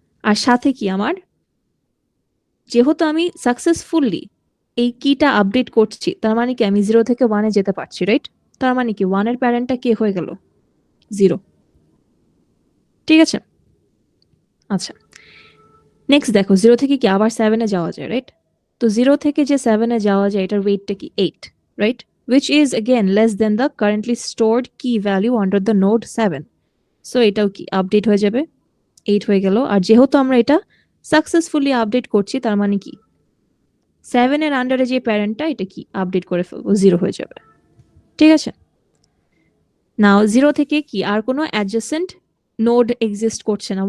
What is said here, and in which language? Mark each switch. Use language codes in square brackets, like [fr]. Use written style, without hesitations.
[bn] আর সাথে কি আমার, যেহেতু আমি সাকসেসফুলি এই কিটা আপডেট করছি, তার মানে কি আমি 0 থেকে 1 এ যেতে পারছি, রাইট? তার মানে কি 1 এর প্যারেন্টটা কে হয়ে গেল? 0, ঠিক আছে? আচ্ছা, নেক্সট দেখো 0 থেকে কি আবার 7 এ যাওয়া যায়, রাইট? তো 0 থেকে যে 7 এ যাওয়া যায় এটার ওয়েটটা কি? 8, right? [en] Which is again less than the currently stored key value under the node 7. [bn] So এটাও কি আপডেট হয়ে যাবে, 8 হয়ে গেল। আর যেহেতু আমরা এটা সাকসেসফুলি আপডেট করছি, তার মানে কি 7 এর আন্ডারে যে প্যারেন্টটা এটা কি আপডেট করে ফেলবো, 0 হয়ে যাবে, ঠিক আছে? নাও 0 থেকে কি আর কোনো অ্যাডজেসেন্ট নোড এক্সিস্ট করছে না।